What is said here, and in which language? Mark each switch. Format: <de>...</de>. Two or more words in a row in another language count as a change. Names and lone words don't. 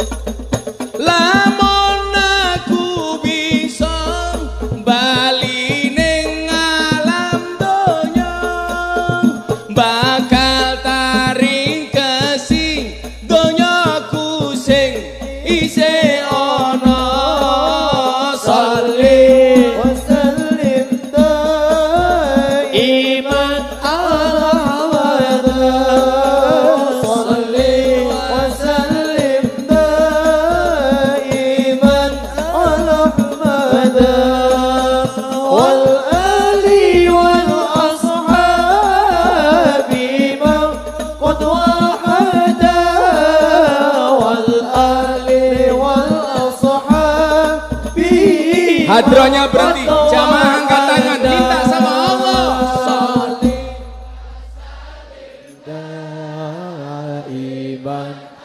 <jv>lamun aku bisa bali ning alam donya bakal taring kesi donyaku sing isih ana</jv> <ar>صلي وسلم دائما على حمدا صلي وسلم دائما على حمدا والآل والأصحاب من قد وحدا والآل والأصحاب</ar> <id>hadronya berhenti jamaah angkat tangan minta sama Allah</id> <ar>daiman</ar>